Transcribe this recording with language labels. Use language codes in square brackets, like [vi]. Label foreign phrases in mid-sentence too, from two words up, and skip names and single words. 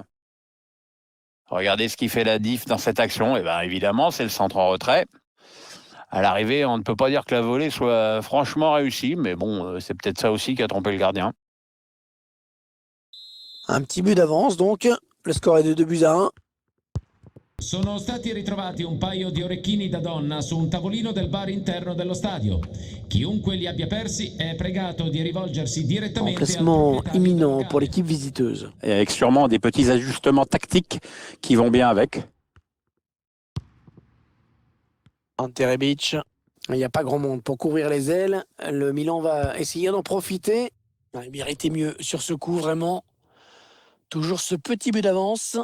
[fr] Regardez ce qui fait la diff dans cette action. Et bien évidemment, c'est le centre en retrait. À l'arrivée, on ne peut pas dire que la volée soit franchement réussie, mais bon, c'est peut-être ça aussi qui a trompé le gardien. Un petit but d'avance donc. Le score est de 2-1. [it] Sono stati ritrovati un paio di orecchini da donna su un tavolino del bar interno dello stadio. Chiunque li abbia persi è pregato di rivolgersi direttamente [fr] Remplacement imminent pour l'équipe visiteuse. Et avec sûrement des petits ajustements tactiques qui vont bien avec. Ante Rebic. Il n'y a pas grand monde pour couvrir les ailes. Le Milan va essayer d'en profiter. Il méritait mieux sur ce coup, vraiment. Toujours ce petit but d'avance.